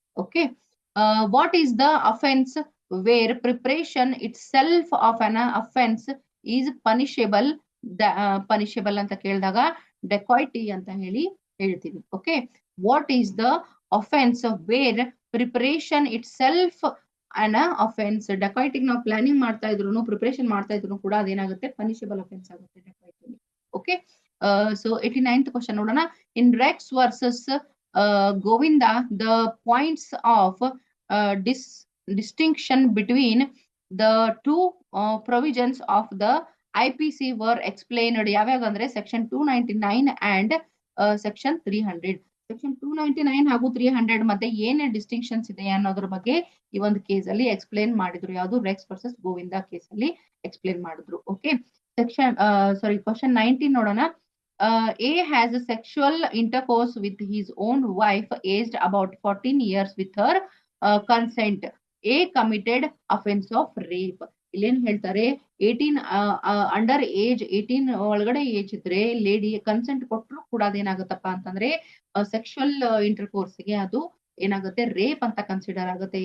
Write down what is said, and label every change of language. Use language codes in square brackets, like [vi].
[en] okay, what is the offence where preparation itself of an offence is punishable punishable [kn] ಅಂತ ಕೇಳಿದಾಗ ಡೆಕಾಯ್ಟಿ ಅಂತ ಹೇಳಿ ಹೇಳ್ತೀವಿ. [en] Okay, what is the offence where preparation itself an offence. [kn] ಡೆಕಾಯ್ಟಿಗೆ ನಾವು planning ಮಾಡ್ತಾ ಇದ್ರು, preparation ಮಾಡ್ತಾ ಇದ್ರು ಕೂಡ ಅದೇನಾಗುತ್ತೆ ಪನಿಷೇಬಲ್ ಅಫೆನ್ಸ್ ಆಗುತ್ತೆ ಡೆಕಾಯ್ಟಿ. ಓಕೆ, ಸೊ 89th ಕ್ವಶನ್ ನೋಡೋಣ. [en] In Rex versus Govinda the points of distinction between the two provisions of the IPC were explained. [kn] ಯಾವ್ಯಾವ ಅಂದ್ರೆ ಸೆಕ್ಷನ್ 299 ಅಂಡ್ ಸೆಕ್ಷನ್ 300. ಸೆಕ್ಷನ್ 299 ಹಾಗೂ 300 ಮತ್ತೆ ಏನೇ ಡಿಸ್ಟಿಂಕ್ಷನ್ಸ್ ಇದೆ ಅನ್ನೋದ್ರ ಬಗ್ಗೆ ಈ ಒಂದು ಕೇಸ್ ಅಲ್ಲಿ ಎಕ್ಸ್ಪ್ಲೇನ್ ಮಾಡಿದ್ರು. ಯಾವುದು? ರೆಕ್ಸ್ ವರ್ಸಸ್ ಗೋವಿಂದ ಕೇಸ್ ಅಲ್ಲಿ ಎಕ್ಸ್ಪ್ಲೇನ್ ಮಾಡಿದ್ರು. ಓಕೆ, ಸೆಕ್ಷನ್ ಕ್ವಶನ್ 19 ನೋಡೋಣ. [en] A has a sexual intercourse with his own wife aged about 14 years with her consent. A committed offense of rape. [kn] ಇಲ್ಲೇನ್ ಹೇಳ್ತಾರೆ? 18 ಅಂಡರ್ ಏಜ್ 18 ಒಳಗಡೆ age ಇದ್ರೆ lady consent ಕೊಟ್ಟರು ಕೂಡ ಅದೇನಾಗುತ್ತಪ್ಪ ಅಂತಂದ್ರೆ ಸೆಕ್ಷುವಲ್ ಇಂಟರ್ಕೋರ್ಸ್ಗೆ ಅದು ಏನಾಗುತ್ತೆ ರೇಪ್ ಅಂತ ಕನ್ಸಿಡರ್ ಆಗುತ್ತೆ.